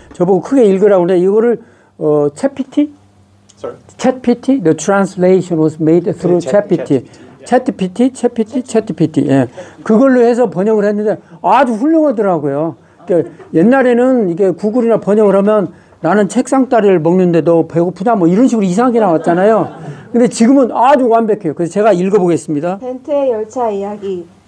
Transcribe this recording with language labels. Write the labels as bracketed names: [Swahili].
[Korean] 저보고 크게 읽으라고 하는데 이거를 챗PT? [English] Sorry. [Korean] 챗PT? [English] The translation was made through 챗PT. [Korean] 챗PT. 예. 그걸로 해서 번역을 했는데 아주 훌륭하더라고요. 그러니까 옛날에는 이게 구글이나 번역을 하면 나는 책상다리를 먹는데 너 배고프다 뭐 이런 식으로 이상하게 나왔잖아요. 근데 지금은 아주 완벽해요. 그래서 제가 읽어보겠습니다. 벤트의 열차 이야기.